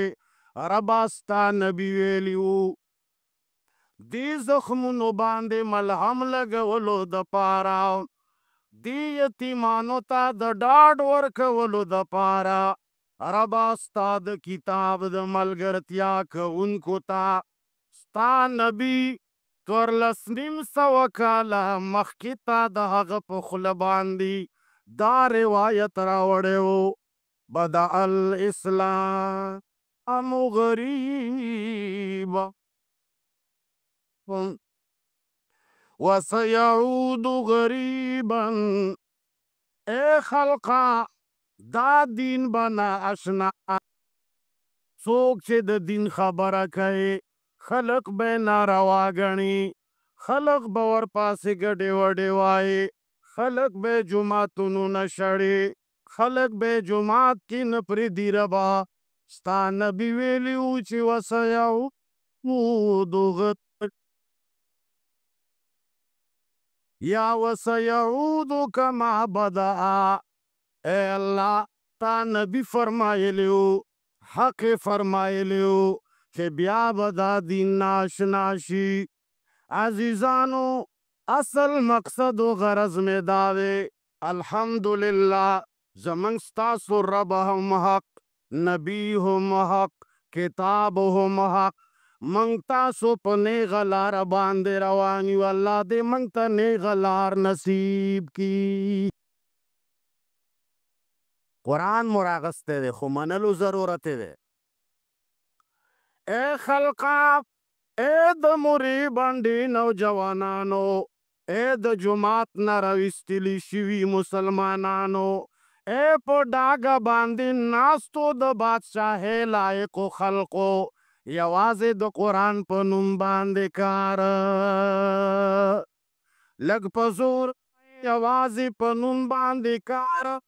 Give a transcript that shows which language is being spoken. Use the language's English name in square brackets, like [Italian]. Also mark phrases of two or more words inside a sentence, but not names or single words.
[Pashto] ربا ستا نبی ویلیو دی زخمونو باندې ملهم لګولو د پاره، دی یتیمانو ته د ډاډ ورکولو د پاره. ربا ستا د کتاب د ملګرتیا کوونکو ته ستا نبی 1400 کاله مخکې ته د هغه په خوله باندې دا روایت راوړی و: [Arabic] بدأ الاسلام غریبا وسيعود غریبا. [Pashto] اے خلقا دا دین بنا اشنا، څوک چې د دین خبره کوي خلق به ناروا ګڼي، خلق به ورپاسې ګډې وډې وایي، خلق به جوماتونو نه شړي، خلق به جومات کې نه پرېږدي. ربا ستا نبي ویلي وو چې [Arabic] وسيعود یا وسيعود کما بدأ. [Pashto] اے اللہ تا نبی فرمایلی وو، حق فرمایلی وو چې بیا به دا دین ناشنا شي. عزیزانو اصل مقصد و غرض میں داوے الحمدللہ زمن ستاسو رب هم حق، نبی هم حق، کتاب هم حق. منگ تاسو پا نیغ لار باندے روانی و اللہ دے منگ تا نیغ لار نصیب کی. قرآن مراغستے دے خو منلو ضرورت دے. اے خلقا، اے د مری بانډي نوجوانانو، اے د جماعت نه راویستلی شوي مسلمانانو، اے په ډاګه باندې ناستو د بادشاهۍ لایقو خلقو، یوازې د قرآن په نوم باندې کار لږ په زور، یوازې په نوم باندې کار.